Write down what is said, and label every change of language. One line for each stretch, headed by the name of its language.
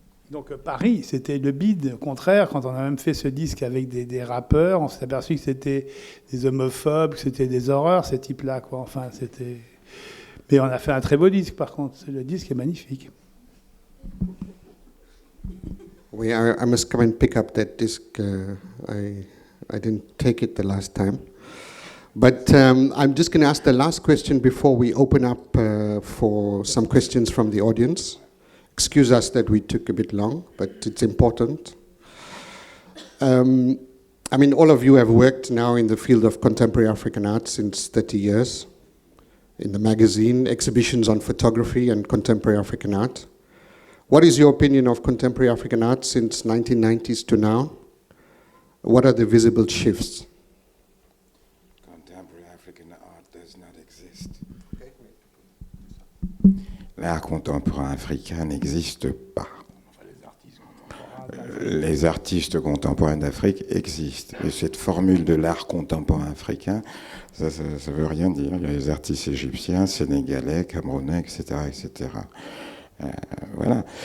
French: Donc Paris, c'était le bide. Au contraire, quand on a même fait ce disque avec des rappeurs, on s'est aperçu que c'était des homophobes, que c'était des horreurs, ces types-là, quoi. Enfin, c'était... Mais on a fait un très beau disque, par contre. Le disque est magnifique. Oui,
English: I must come and pick up that disc. I didn't take it the last time. But I'm just going to ask the last question before we open up for some questions from the audience. Excuse us that we took a bit long, but it's important. I mean, all of you have worked now in the field of contemporary African art since 30 years. In the magazine, exhibitions on photography and contemporary African art. What is your opinion of contemporary African art since 1990s to now? What are the visible shifts? Contemporary African art does not exist.
French: L'art contemporain africain n'existe pas. Les artistes contemporains d'Afrique existent. Et cette formule de l'art contemporain africain, ça veut rien dire. Il y a les artistes égyptiens, sénégalais, camerounais, etc. etc. Voilà.